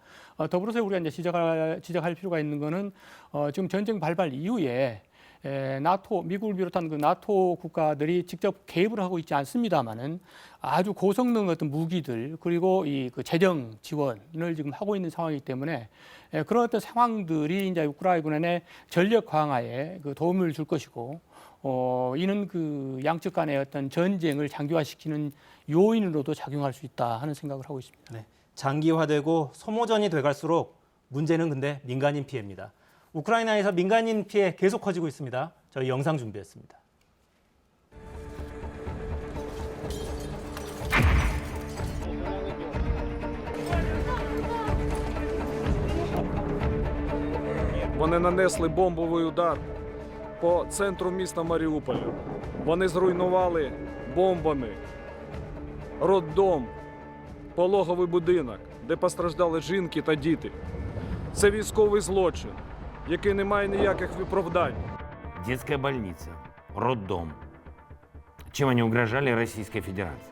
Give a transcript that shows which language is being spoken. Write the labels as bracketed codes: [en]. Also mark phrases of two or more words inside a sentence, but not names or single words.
[ko] 더불어서 우리가 이제 지적할 필요가 있는 거는 지금 전쟁 발발 이후에 나토, 미국을 비롯한 그 나토 국가들이 직접 개입을 하고 있지 않습니다만은 아주 고성능 어떤 무기들 그리고 이 그 재정 지원을 지금 하고 있는 상황이기 때문에 그런 어떤 상황들이 이제 우크라이나군의 전력 강화에 그 도움을 줄 것이고, 이는 그 양측 간의 어떤 전쟁을 장기화시키는 요인으로도 작용할 수 있다 하는 생각을 하고 있습니다. 네, 장기화되고 소모전이 돼갈수록 문제는 근데 민간인 피해입니다. 우크라이나에서 민간인 피해 계속 커지고 있습니다. 저희 영상 준비했습니다. [uk] Вони нанесли бомбовий удар по центру міста Маріуполя. Вони зруйнували бомбами роддом, пологовий будинок, де постраждали жінки та діти. Це військовий злочин, який не має ніяких виправдань. [ru] Детская больница, роддом. Чем они угрожали Российской Федерации?